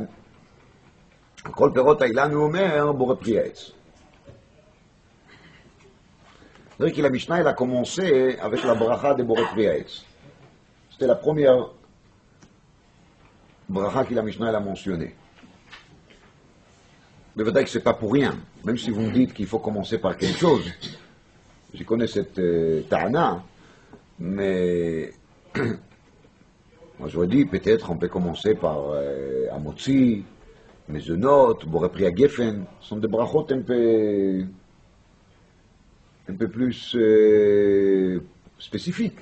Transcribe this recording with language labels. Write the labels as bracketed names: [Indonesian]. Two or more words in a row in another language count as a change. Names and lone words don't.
[Hebrew] כל פירות האילן, הוא אומר, בורא פרי העץ. [French] C'est-à-dire que la Mishnah, elle a commencé avec la bracha de Boré Pri Haetz. C'était la première bracha que la Mishnah elle a mentionnée. Mais peut-être que ce n'est pas pour rien. Même si vous me dites qu'il faut commencer par quelque chose, je connais cette ta'ana, mais moi j'aurais dit peut-être on peut commencer par Amotzi, Mezonot, Boré Pri Hagefen, ce sont des brachot un peu plus spécifiques.